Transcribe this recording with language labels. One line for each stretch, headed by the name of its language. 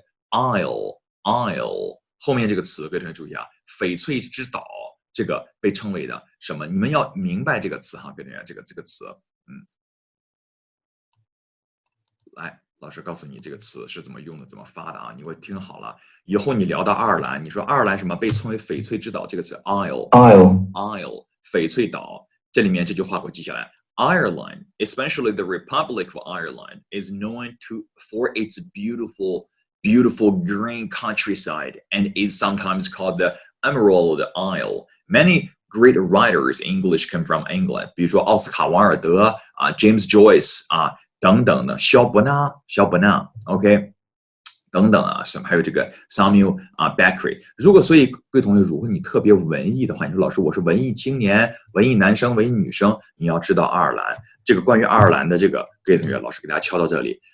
Chinese: Isle， 后面这个词各位同学注意啊，翡翠之岛，这个被称为的什么？你们要明白这个词哈，各位同学，这个词，来。老师告诉你这个词是怎么用的，怎么发的啊？你会听好了。以后你聊到爱尔兰，你说爱尔兰什么被称为翡翠之岛，这个词 Isle， 翡翠岛。这里面这句话给我记下来。
English: Ireland, especially the Republic of Ireland, is known for its beautiful green countryside and is sometimes called the Emerald Isle. Many great writers in English come from England，
Chinese: 比如说奥斯卡·王尔德啊
English: ，James Joyce 啊。
Chinese: 等等的，肖伯纳 ，OK， 等等啊，什么还有这个 Samuel Beckley。所以各位同学，如果你特别文艺的话，你说老师我是文艺青年、文艺男生、文艺女生，你要知道爱尔兰这个关于爱尔兰的这个，各位同学，老师给大家敲到这里。